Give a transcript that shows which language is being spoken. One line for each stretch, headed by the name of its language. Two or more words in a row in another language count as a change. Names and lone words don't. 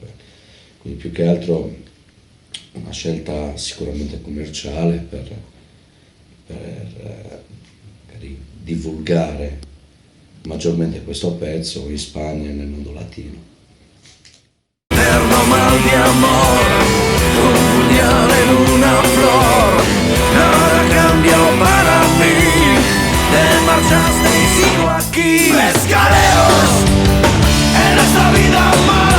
Italian: Quindi più che altro una scelta sicuramente commerciale per divulgare maggiormente questo pezzo in Spagna e nel mondo latino.
Spanish: Eterno mal de amor, un puñal en una flor, nada cambió para mí, te marchaste y sigo aquí. Mescaleros, en esta vida más.